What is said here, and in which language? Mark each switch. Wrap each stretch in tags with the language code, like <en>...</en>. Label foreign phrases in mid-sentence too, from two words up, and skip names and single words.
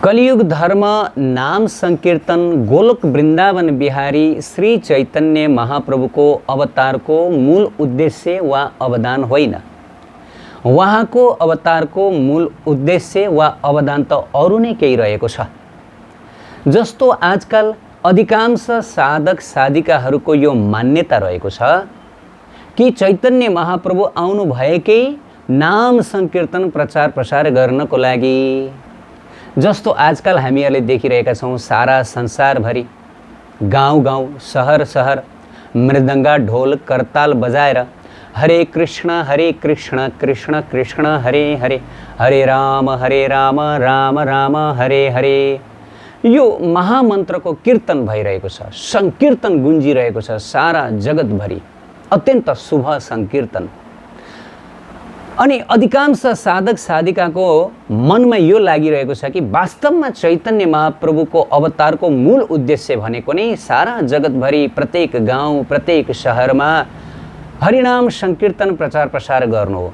<ne>कलियुग धर्म नाम संकीर्तन गोलोक वृंदावन बिहारी श्री चैतन्य महाप्रभु को अवतार को मूल उद्देश्य वा अवदान होइन। उहाँको अवतारको मूल उद्देश्य वा अवदान त अरु नै केही रहेको छ। जस्तो आजकल अधिकांश साधक साधिकाहरूको यो मान्यता रहेको छ कि चैतन्य महाप्रभु आउनु भएकै नाम संकीर्तन प्रचार प्रसार गर्नको लागि। जस्तो आजकल हामीहरूले देखिरहेका छौँ सारा संसारभरि गाउँ गाउँ सहर सहर मृदङ्गा ढोल करताल बजाएर</ne> <sa>हरे कृष्ण कृष्ण कृष्ण हरे हरे</sa> <ne>हरे राम राम राम हरे हरे यो महामन्त्रको कीर्तन भइरहेको छ, संकीर्तन गुन्जिरहेको छ सारा जगतभरि, अत्यन्त शुभ संकीर्तन। अनि अधिकांश साधक साधिकाको मनमा यो लागिरहेको छ कि वास्तवमा चैतन्य महाप्रभुको अवतारको मूल उद्देश्य भनेको नै सारा जगतभरि प्रत्येक गाउँ प्रत्येक शहरमा हरिनाम संकीर्तन प्रचार प्रसार गर्नु हो।</ne>